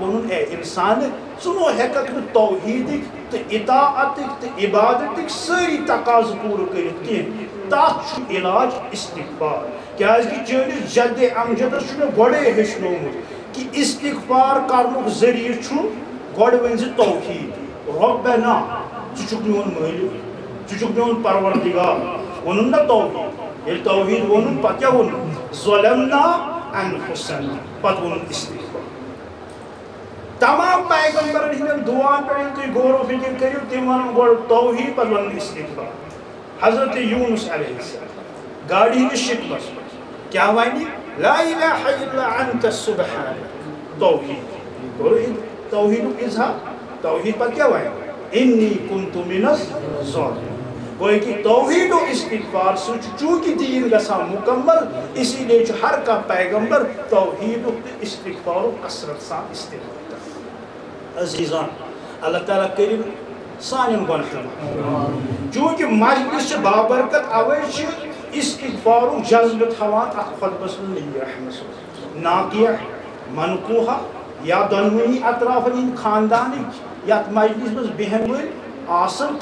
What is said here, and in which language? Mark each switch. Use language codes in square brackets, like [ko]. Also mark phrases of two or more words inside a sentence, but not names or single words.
[ks] ووٚنُن اے انسان ژٕ نو ہیٚککھ نہٕ توحیدٕکۍ تہٕ اطاعتٕکۍ تہٕ عبادتٕکۍ سٲری تقاضہٕ پوٗرٕ کٔرِتھ کینٛہہ تتھ چھُ علاج استغفار کیازکہِ چٲنِس جدِ امجدس چھُ مےٚ گۄڈے ہیٚچھنومُت کہ استغفار کرنُک ذٔریعہٕ چھُ گۄڈٕ ؤنۍ زِ توحید رۄبنا ژٕ چھُکھ میون مٲلِک ژٕ چھُکھ میون پروردگار ووٚنُن نا توحید ییٚلہِ توحید ووٚنُن پتہٕ کیٛاہ ووٚنُن [ar] ظلمنا انفسنا [ks] پتہٕ ووٚنُن استغفار تمام پیغمبرن ہٕنٛدٮ۪ن دُعاہن پٮ۪ٹھ ییٚلہِ تُہۍ غور و فِکر کٔرِو تِم ونن گۄڈٕ توحید پتہٕ ونن استغفار حضرت یونس [ar] علیہ السلام [ks] گاڈِ ہٕنٛدِس شِکمس منٛز کیٛاہ وَنہِ [ar] لا الہ الا انت سبحانک [ks] توحید کوٚر توحیدُک اظہار توحید پتہٕ کیٛاہ وَنہِ [ar] انی کنت من الظالمین [ks] گوٚو کہ توحید و استغفار سۭتۍ چھُ چوٗنٛکہِ دیٖن گژھان مُکمل [ur] اسی لیے [ks] چھُ ہر کانٛہہ پیغمبر توحیدُک تہٕ استغفارُک کثرت سان استعمال کران عزیزان اللہ تعالیٰ کٔرِن سانٮ۪ن گۄناہن چوٗنٛکہِ مجلس چھِ بابرکت اوے چھِ استغفارُک جذبہٕ تھاوان اتھ خطبس منٛز نبی رحمت صلی ناقیہ منقوحہ یا دۄنوٕنی اطرافن ہٕنٛدۍ خاندانٕکۍ یتھ مجلس منٛز بیٚہن وٲلۍ آسن